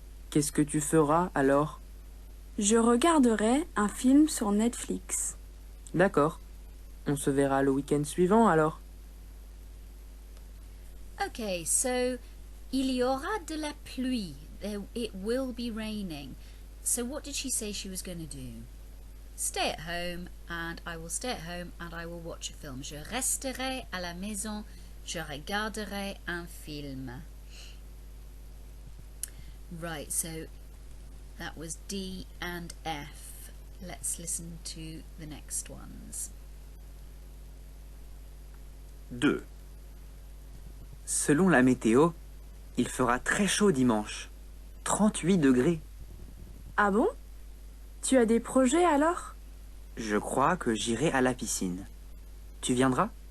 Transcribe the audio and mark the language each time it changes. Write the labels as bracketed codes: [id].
[fr] Qu'est-ce que tu feras alors? Je regarderai un film sur Netflix. D'accord. On se verra le week-end suivant alors. [en] Okay, so [fr] il y aura de la pluie. [en] It will be raining. So what did she say she was going to do? Stay at home, and I will stay at home and I will watch a film. Je resterai à la maison. Je regarderai un film. Right, so that was D and F. Let's listen to the next ones. 2. [fr] Selon la météo, il fera très chaud dimanche. 38 degrés. Ah bon? Tu as des projets alors? Je crois que j'irai à la piscine. Tu viendras?